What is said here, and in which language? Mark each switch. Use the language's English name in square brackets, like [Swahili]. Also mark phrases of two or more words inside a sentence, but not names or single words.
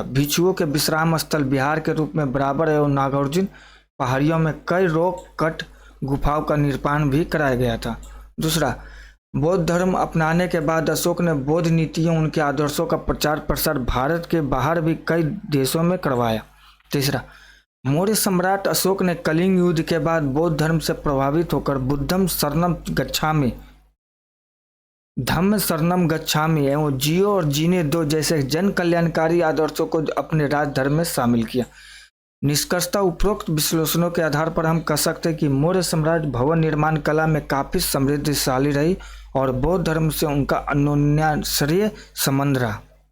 [Hindi] भिक्षुओं के विश्राम स्थल विहार के रूप में बराबर एवं नागार्जुन पहाड़ियों में कई [English] rock cut [Hindi] गुफाओं का निर्माण भी कराया गया था। दूसरा, बौद्ध धर्म अपनाने के बाद अशोक ने बौद्ध नीतियों, उनके आदर्शों का प्रचार प्रसार भारत के बाहर भी कई देशों में करवाया। तीसरा, मौर्य सम्राट अशोक ने कलिंग युद्ध के बाद बौद्ध धर्म से प्रभावित होकर [Sanskrit] बुद्धम शरणम गच्छामि, धम्म शरणम गच्छामि [Hindi] एवं जियो और जीने दो जैसे जन कल्याणकारी आदर्शों को अपने राज धर्म में शामिल किया। निष्कर्षतः उपरोक्त विश्लेषणों के आधार पर हम कह सकते हैं कि मौर्य साम्राज्य भवन निर्माण कला में काफी समृद्धशाली रही और बौद्ध धर्म से उनका अन्योन्याश्रय संबंध रहा।